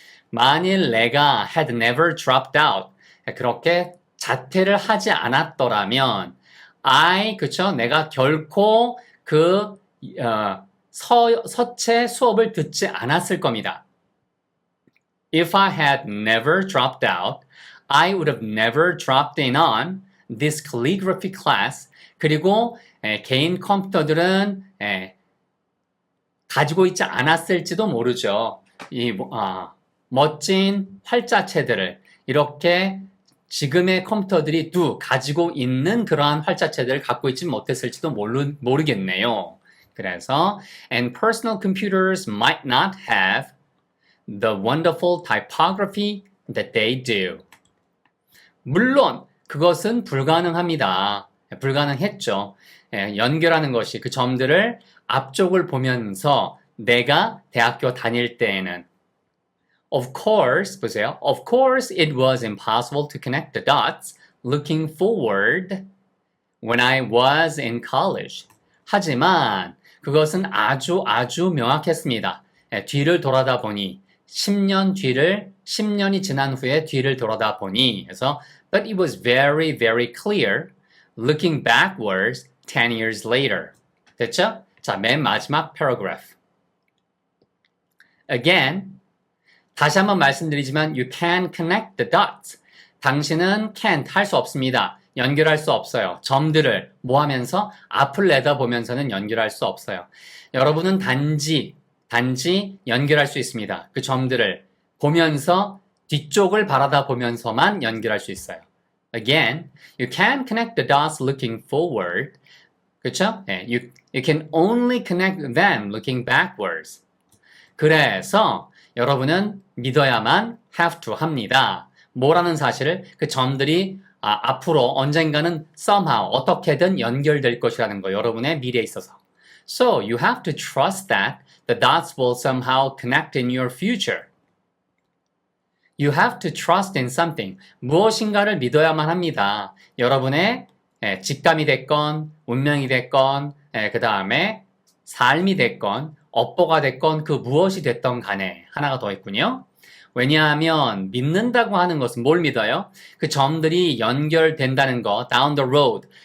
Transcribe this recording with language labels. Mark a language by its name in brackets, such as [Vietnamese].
[Korean] 만일 내가 [English] had never dropped out [Korean] 그렇게 자퇴를 하지 않았더라면 그쵸? 내가 결코 그 서체 수업을 듣지 않았을 겁니다. [English] If I had never dropped out, I would have never dropped in on this calligraphy class. [Korean] 그리고 개인 컴퓨터들은 가지고 있지 않았을지도 모르죠. 멋진 활자체들을 이렇게 지금의 컴퓨터들이 가지고 있는 그러한 활자체들을 갖고 있지 못했을지도 모르겠네요. 그래서 [English] and personal computers might not have the wonderful typography that they do. [Korean] 물론 그것은 불가능합니다. 불가능했죠. 연결하는 것이 그 점들을 앞쪽을 보면서 내가 대학교 다닐 때에는 [English] Of course, [Korean] 보세요. [English] Of course it was impossible to connect the dots looking forward when I was in college. [Korean] 하지만 그것은 아주 명확했습니다. 뒤를 돌아다 보니 10년이 지난 후에 뒤를 돌아다 보니 그래서 [English] But it was very clear looking backwards 10 years later. [Korean] 됐죠? 자, 맨 마지막 paragraph. [English] Again, [Korean] 다시 한번 말씀드리지만 [English] you can connect the dots. [Korean] 당신은 can't 할 수 없습니다. 연결할 수 없어요. 점들을 뭐 하면서 앞을 내다보면서는 연결할 수 없어요. 여러분은 단지 연결할 수 있습니다. 그 점들을 보면서 뒤쪽을 바라다 보면서만 연결할 수 있어요. [English] Again, you can connect the dots looking forward. [Korean] 그렇죠? [English] You can only connect them looking backwards. [Korean] 그래서 여러분은 믿어야만 have to 합니다. 뭐라는 사실을 그 점들이 앞으로 언젠가는 somehow 어떻게든 연결될 것이라는 거 여러분의 미래에 있어서. [English] So you have to trust that the dots will somehow connect in your future. You have to trust in something. [Korean] 무엇인가를 믿어야만 합니다. 여러분의 직감이 됐건 운명이 됐건 그 다음에 삶이 됐건 업보가 됐건 그 무엇이 됐던 간에 하나가 더 있군요. 왜냐하면 믿는다고 하는 것은 뭘 믿어요? 그 점들이 연결된다는 거, [English] down the road.